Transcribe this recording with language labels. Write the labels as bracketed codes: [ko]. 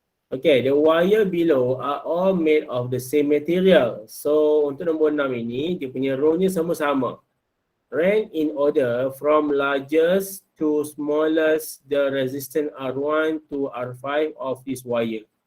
[en] Okay, the wire below are all made of the same material. [ms] So, untuk nombor 6 ini, dia punya row-nya sama-sama. [en] Rank in order from largest to smallest the resistance R1 to R5 of this wire.